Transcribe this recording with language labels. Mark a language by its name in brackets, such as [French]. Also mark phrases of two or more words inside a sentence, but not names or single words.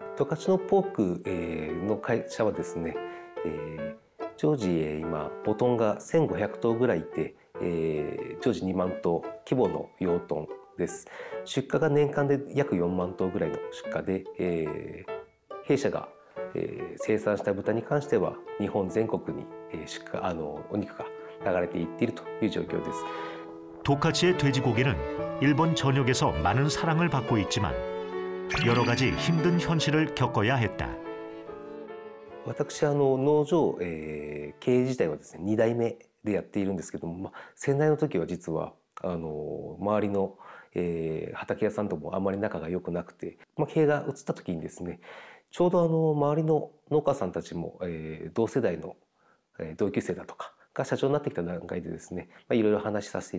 [Japanese] 十勝のポークの会社はですね、常時今母豚が1500頭ぐらいいて、常時2万頭規模の養豚です。出荷が年間で約4万頭ぐらいの出荷で、弊社が生産した豚に関しては日本全国にお肉が流れていっているという状況です。 [Korean] 도카치의 돼지고기는 일본 전역에서 많은 사랑을 받고 있지만 여러 가지 힘든 현실을 겪어야 했다. [Japanese] 私農場、経営自体はですね2代目でやっているんですけども、先代の時は実は周りの、畑屋さんともあまり仲が良くなくて、経営が移った時にですねちょうど周りの農家さんたちも、同世代の、同級生だとかが社長になってきた段階でですね、いろいろ話しさせてい